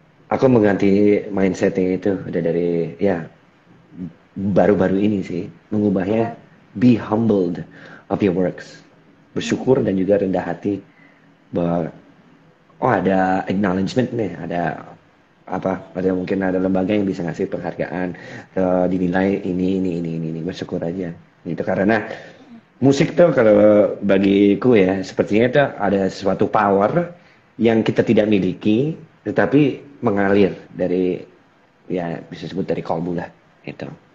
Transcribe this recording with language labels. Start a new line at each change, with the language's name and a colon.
Indonesian: Aku mengganti mindsetnya itu udah dari ya baru-baru ini sih, mengubahnya uh,
English: be humbled of your works, bersyukur hmm,
Indonesian: dan juga rendah hati bahwa oh ada acknowledgement nih, ada apa, ada mungkin ada lembaga yang bisa ngasih penghargaan, dinilai ini, bersyukur aja gitu. Karena musik tuh kalau bagiku ya sepertinya itu ada sesuatu power yang kita tidak miliki tetapi mengalir dari, ya bisa sebut dari kalbu lah itu.